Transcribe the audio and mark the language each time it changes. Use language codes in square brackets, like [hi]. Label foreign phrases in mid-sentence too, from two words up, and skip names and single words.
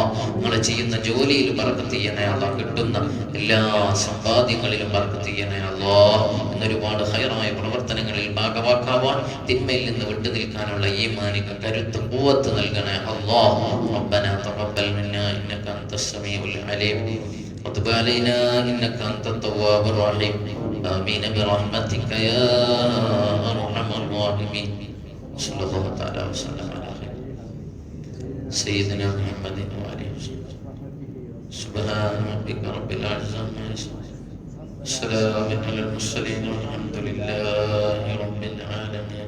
[ml] നിങ്ങൾ ചെയ്യുന്ന ജോലിയിൽ ബർക്കത്ത് ചെയ്യണേ അല്ലാഹ്. കിട്ടുന്ന എല്ലാ സമ്പാദ്യങ്ങളിലും ബർക്കത്ത് ചെയ്യണേ അല്ലാഹ്. എന്നൊരുപാട് ഖൈറായ പ്രവർത്തനങ്ങളിൽ ഭാഗവാക്കാവാൻ, തിന്മയിൽ നിന്ന് വിട്ടു നിൽക്കാനുള്ള ഈമാനിക കരുത്ത് ഖുവത്ത് നൽകണേ അല്ലാഹ്. [ar] ربنا تقبل منا إنك أنت السميع العليم وتب علينا إنك أنت التواب الرحيم. آمين برحمتك يا أرحم الراحمين. صلى الله تعالى وسلم على سيدنا محمد وآله وسلم. سبحان ربك رب العزة عما يصفون، سلام على المرسلين والحمد لله رب العالمين.